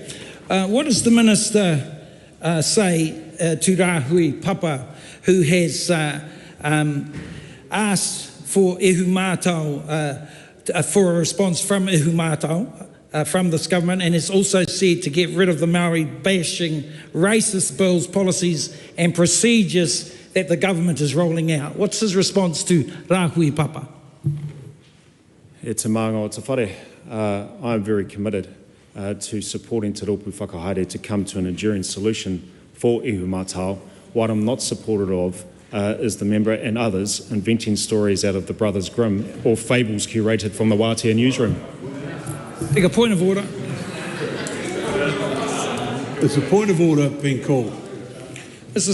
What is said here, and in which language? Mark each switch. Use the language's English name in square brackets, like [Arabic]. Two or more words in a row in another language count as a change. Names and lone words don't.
[English] What does the Minister say to Rahui Papa, who has asked for for a response from from this government, and has also said to get rid of the Maori bashing racist bills, policies and procedures that the government is rolling out? What's his response to Rahui Papa? [Māori] E te maanga o te whare. [English] I'm very committed to supporting Te Rōpū Whakahaere to come to an enduring solution for ihu mātao. What I'm not supportive of is the member and others inventing stories out of the Brothers Grimm or fables curated from the Wātea newsroom. Take a point of order. There's a point of order being called. Mr.